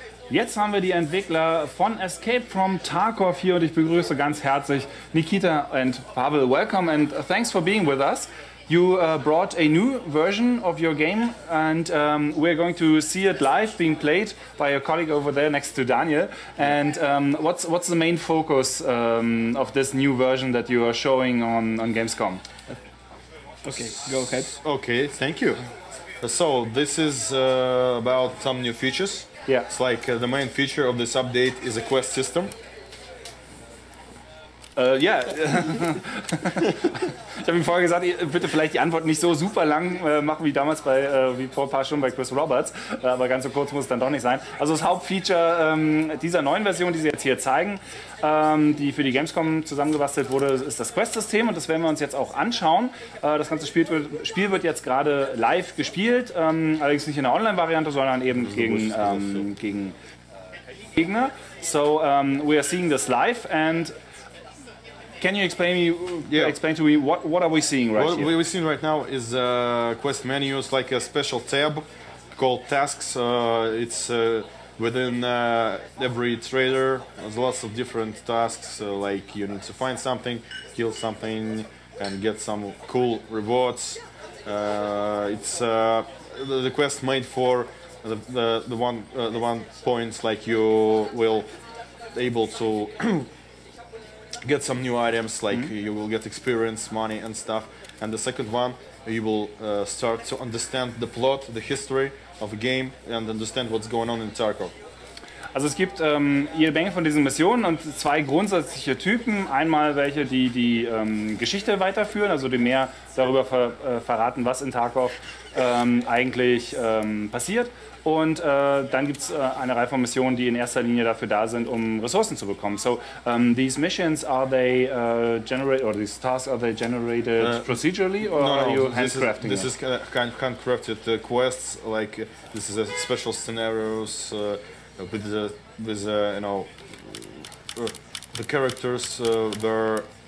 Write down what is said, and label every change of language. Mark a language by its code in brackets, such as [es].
[de] Jetzt haben wir die Entwickler von Escape from Tarkov hier und ich begrüße ganz herzlich Nikita and Pavel. [en] Welcome and thanks for being with us. You brought a new version of your game and we're going to see it live being played by a colleague over there next to Daniel. And what's the main focus of this new version that you are showing on Gamescom? Okay, go ahead. Okay, thank you. So this is about some new features. Yeah. It's like the main feature of this update is a quest system. [de] Ja, ich habe ihm vorher gesagt, bitte vielleicht die Antwort nicht so super lang machen wie damals wie vor ein paar Stunden bei Chris Roberts, aber ganz so kurz muss es dann doch nicht sein. Also das Hauptfeature dieser neuen Version, die Sie jetzt hier zeigen, die für die Gamescom zusammengebastelt wurde, ist das Quest-System und das werden wir uns jetzt auch anschauen. Das ganze Spiel wird jetzt gerade live gespielt, allerdings nicht in der Online-Variante, sondern eben gegen Gegner. [en] So we are seeing this live and can you explain to me what are we seeing right here? What we're seeing right now is quest menus, like a special tab called tasks. It's within every trader. There's lots of different tasks, like you need to find something, kill something, and get some cool rewards. It's the quest made for the one points, like you will able to get some new items, like you will get experience, money and stuff. And the second one, you will start to understand the plot, the history of a game and understand what's going on in Tarkov. [de] Also es gibt jede Menge von diesen Missionen und zwei grundsätzliche Typen. Einmal welche, die Geschichte weiterführen, also die mehr darüber verraten, was in Tarkov eigentlich passiert. Und dann gibt es eine Reihe von Missionen, die in erster Linie dafür da sind, um Ressourcen zu bekommen. [en] So these missions, are they generated, or these tasks, are they generated procedurally, or are you handcrafting? This is handcrafted quests. Like this is a special scenarios with you know the characters were